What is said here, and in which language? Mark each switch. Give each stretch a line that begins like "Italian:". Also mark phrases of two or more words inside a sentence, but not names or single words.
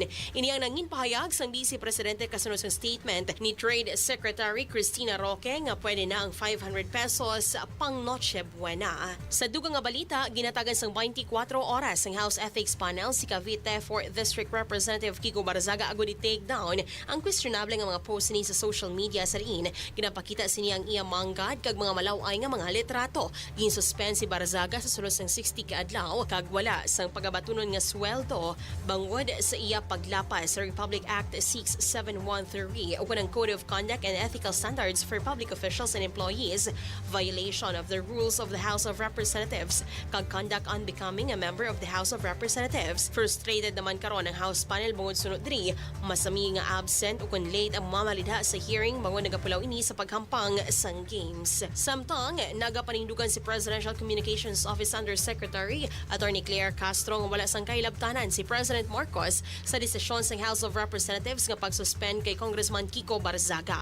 Hiligaynon: Ini ang nangin pahayag sang Vice Presidente kasunod sa statement ni Trade Secretary Cristina Roque nga pwede na ang 500 pesos pang Noche Buena. Sa dugang nga balita, ginatagan sang 24 oras ang House Ethics Panel si Cavite 4th District Representative Kiko Barzaga agud i-
English: take down
Hiligaynon: ang questionable nga mga post ni sa
English: social media
Hiligaynon: sa riin. Ginapakita sini ang iya manggad kag mga malaway nga mga litrato. Ginsuspend si Barzaga sa sulod sang 60 ka adlaw kag wala sang pagabatunon nga sweldo bangod sa iya paglapas sa Republic Act 6713 o ng Code of Conduct and Ethical Standards for Public Officials and Employees,
English: violation of the rules of the House of Representatives,
Hiligaynon: kag
English: conduct unbecoming a member of the House of Representatives.
Hiligaynon: Frustrated naman karon ang House panel bangod sunod diri, masami nga absent o kun late ang mamalidha sa hearing bangod nagapulaw ini sa paghampang sang games. Samtang nagapanindugan si Presidential Communications Office Undersecretary Attorney Claire Castro nga wala sang kailabtanan si President Marcos sa desisyon sang House of Representatives nga pagsuspend kay Congressman Kiko Barzaga.